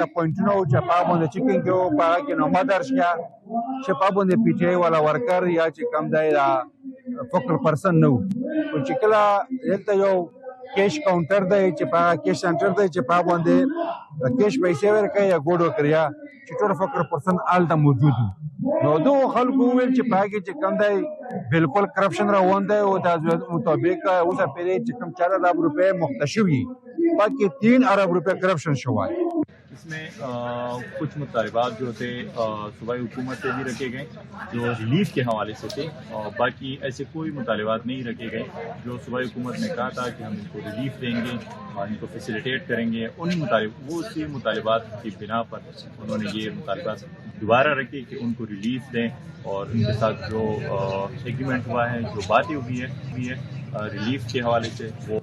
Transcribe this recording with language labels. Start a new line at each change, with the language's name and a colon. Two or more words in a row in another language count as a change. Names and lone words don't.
Pashto: پوینټونه وو چې په هغه باندې چیکینګ کې وو، په هغه کې نومه درج کړه چې په هغه باندې پی ټي آی والا ورکر یا چې کم دی
English: focal person
Pashto: نه وو، چې کله دلته یو
English: cash counter
Pashto: دی چې په هغه
English: cash center
Pashto: دی چې په هغه باندې کیش پیسې ورکوي یا ګوډ ورکړي، چې ټول
English: focal person
Pashto: هلته موجود وو. نو دغو خلکو وویل چې په هغې کې چې کم دی بالکل کرپشن روان دی او د مطابق اوسه پورې چې کم 4 ارب روپے مخته شوي، باقی 3 ارب روپے کرپشن شوی۔
Urdu: اس میں کچھ مطالبات جو تھے صوبائی حکومت سے بھی رکھے گئے جو ریلیف کے حوالے سے تھے، اور باقی ایسے کوئی مطالبات نہیں رکھے گئے جو صوبائی حکومت نے کہا تھا کہ ہم ان کو ریلیف دیں گے اور ان کو فیسیلیٹیٹ کریں گے، وہ اسی مطالبات کی بنا پر انہوں نے یہ مطالبات دوبارہ رکھے کہ ان کو ریلیف دیں، اور ان کے ساتھ جو ایگریمنٹ ہوا ہے، جو باتیں ہوئی ہے ریلیف کے حوالے سے وہ۔